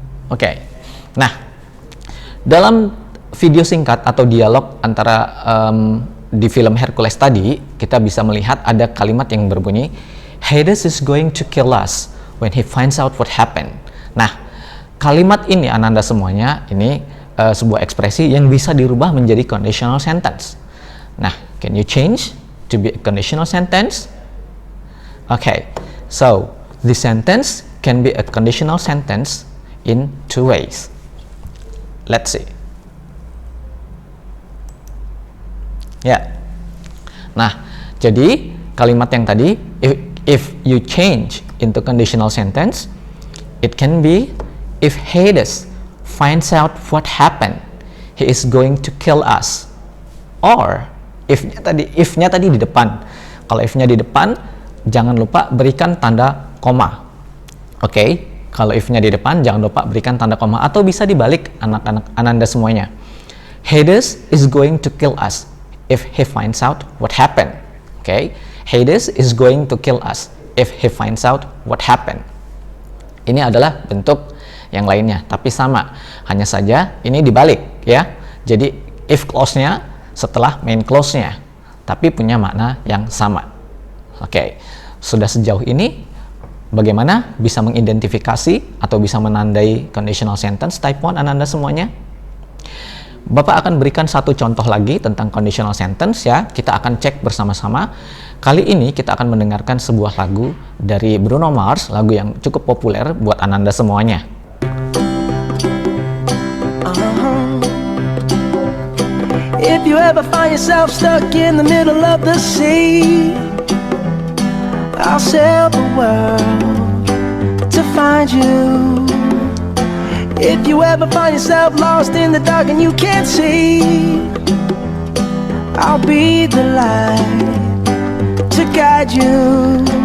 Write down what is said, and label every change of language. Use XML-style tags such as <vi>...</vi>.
<id>Oke. Nah, dalam video singkat atau dialog antara di film Hercules tadi, kita bisa melihat ada kalimat yang berbunyi</id> <en>Hades is going to kill us when he finds out what happened.</en> <id>Nah, kalimat ini Ananda semuanya ini sebuah ekspresi yang bisa dirubah menjadi conditional sentence.</id> <en>Nah, can you change to be a conditional sentence? Okay, so the sentence can be a conditional sentence in 2 ways. Let's see.</en> <id>Ya. Nah, jadi kalimat yang tadi,</id> <en>if you change into conditional sentence, it can be if Hades finds out what happened, he is going to kill us. Or</en> <id>if-nya tadi di depan. Kalau if-nya di depan, jangan lupa berikan tanda koma. Oke, kalau if-nya di depan, jangan lupa berikan tanda koma. Atau bisa dibalik anak-anak Ananda semuanya.</id> <en>Hades is going to kill us if he finds out what happened. Oke, Hades is going to kill us if he finds out what happened.</en> <id>Ini adalah bentuk yang lainnya, tapi sama, hanya saja ini dibalik, ya. Jadi if clause-nya setelah main clause-nya, tapi punya makna yang sama. Oke, sudah sejauh ini bagaimana bisa mengidentifikasi atau bisa menandai conditional sentence type 1 Ananda semuanya? Bapak akan berikan satu contoh lagi tentang conditional sentence, ya. Kita akan cek bersama-sama. Kali ini kita akan mendengarkan sebuah lagu dari Bruno Mars, lagu yang cukup populer buat Ananda semuanya.</id> <en>If you ever find yourself stuck in the middle of the sea, I'll sail the world to find you. If you ever find yourself lost in the dark and you can't see, I'll be the light to guide you.</en>